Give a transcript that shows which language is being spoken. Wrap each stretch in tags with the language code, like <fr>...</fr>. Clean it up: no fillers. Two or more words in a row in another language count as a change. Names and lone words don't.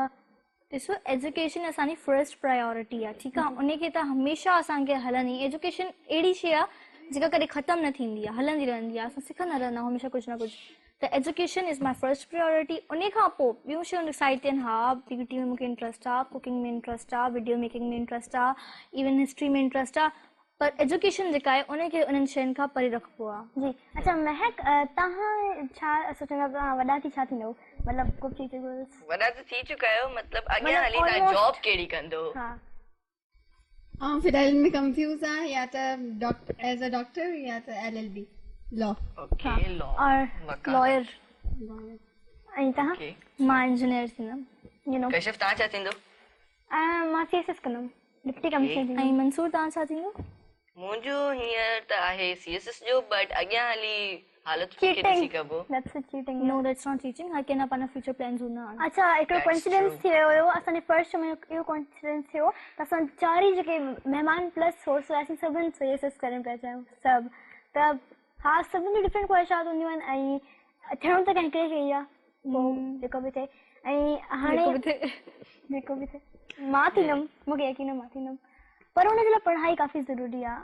<sd>ॾिसो एजुकेशन असांजी</sd> <en>first priority</en> <sd>आहे ठीकु आहे उनखे त हमेशह असांखे हलंदी एजुकेशन अहिड़ी शइ आहे जेका कॾहिं ख़तमु न थींदी आहे हलंदी रहंदी आहे असां सिखंदा रहंदा आहियूं हमेशह कुझु न कुझु त</sd> <en>education is my first priority</en> <sd>उन खां पोइ ॿियूं शयूं साइड ते आहिनि हा ब्यूटी में मूंखे इंट्रस्ट आहे कुकिंग में इंट्रस्ट आहे</sd> <en>video making</en> <sd>में इंट्रस्ट आहे इवन हिस्ट्री में इंट्रस्ट आहे पर एजुकेशन जेका आहे उनखे उन्हनि शयुनि खां परे रखिबो आहे जी अच्छा महक तव्हां छा सोचंदा तव्हां वॾा थी छा थींदव मतिलबु कुझु थी चुको वॾा त थी चुका आहियो मतिलबु अॻियां हली तव्हां जॉब कहिड़ी कंदो हा ऐं फिलहाल में कंफ्यूज आहे या त</sd> <en>as a doctor</en> <sd>या त LLB लॉ</sd> <en>okay law aur lawyer</en> <sd>ऐं तव्हां ओके मां इंजीनियर थींदमि</sd> <en>you know</en> <sd>कशिफ तव्हां छा थींदो मां CSS कंदमि</sd> <en>deputy commissioner</en> <sd>ऐं मंसूर तव्हां छा थींदो मुंहिंजो हींअर त आहे CSS जो बट अॻियां हली हालत खे ॾिसी कबो</sd> <en>that's cheating no that's not teaching</en> <sd>हर कंहिं पंहिंजा</sd> <en>future plans</en> <sd>हूंदा आहिनि अच्छा हिकिड़ो</sd> <en>That's coincidence true.</en> <sd>थी वियो हुयो असांजे फर्स्ट में इहो कोइंसिडेंस थियो त असां चारि जेके महिमान प्लस हो असां सभिनि CSS करणु पिया चाहियूं सभु त हा सभिनि जी डिफरेंट ख्वाहिशात हूंदियूं आहिनि ऐं थियणो त कंहिं हिकिड़े खे ई आहे पोइ जेको बि थिए ऐं हाणे जेको बि थिए मां थींदमि मूंखे यकीन मां थींदमि पर हुनजे लाइ पढ़ाई काफ़ी ज़रूरी आहे</sd>